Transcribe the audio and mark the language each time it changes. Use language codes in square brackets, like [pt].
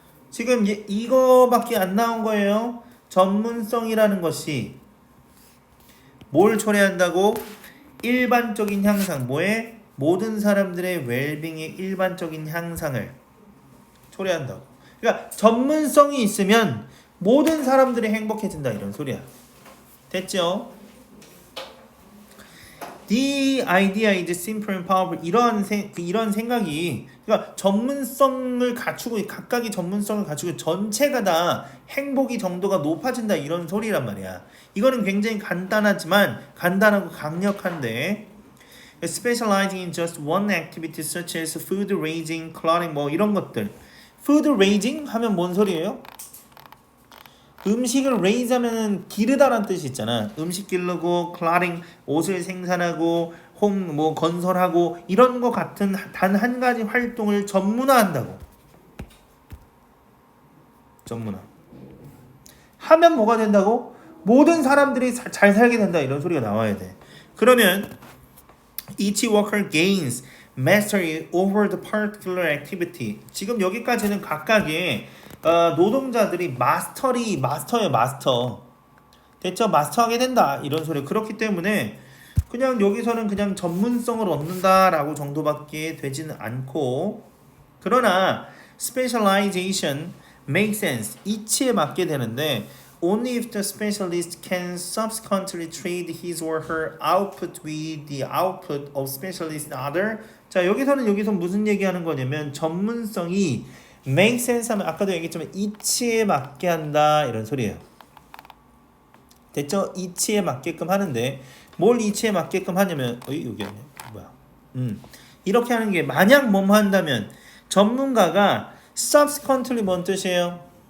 [ko] 지금 이거밖에 안 나온 거예요. 전문성이라는 것이 뭘 초래한다고? 일반적인 향상. 뭐에? 모든 사람들의 웰빙의 일반적인 향상을 초래한다고. 그러니까 전문성이 있으면 모든 사람들이 행복해진다 이런 소리야. 됐죠? [en] The idea is simple and powerful. [ko] 이런 생각이, 그러니까 전문성을 갖추고 각각의 전문성을 갖추고 전체가 다 행복이 정도가 높아진다 이런 소리란 말이야. 이거는 굉장히 간단하고 강력한데 [en] specializing in just one activity such as food raising, clothing [ko] 뭐 이런 것들. food raising 하면 뭔 소리예요? 음식을 raise 하면은 기르다라는 뜻이 있잖아. 음식 기르고 clothing 옷을 생산하고 홈 뭐 건설하고 이런 거 같은 단 한 가지 활동을 전문화한다고. 전문화. 하면 뭐가 된다고? 모든 사람들이 잘 살게 된다 이런 소리가 나와야 돼. 그러면 [en] each worker gains mastery over the particular activity. [ko] 지금 여기까지는 각각의 노동자들이 마스터예요. 마스터. 됐죠? 마스터하게 된다 이런 소리. 그렇기 때문에 그냥 여기서는 그냥 전문성을 얻는다라고 정도밖에 되지는 않고, 그러나 [en] specialization makes sense. [ko] 이치에 맞게 되는데 [en] only if the specialist can subsequently trade his or her output with the output of specialist other. [ko] 자, 여기서 무슨 얘기하는 거냐면 전문성이 make sense 하면 아까도 얘기했지만 이치에 맞게 한다 이런 소리예요. 됐죠? 이치에 맞게끔 하는데 뭘 이치에 맞게끔 하냐면 여기 아니야. 뭐야? 이렇게 하는 게 만약 뭐뭐 한다면 전문가가 subsequently 뭔 뜻이에요?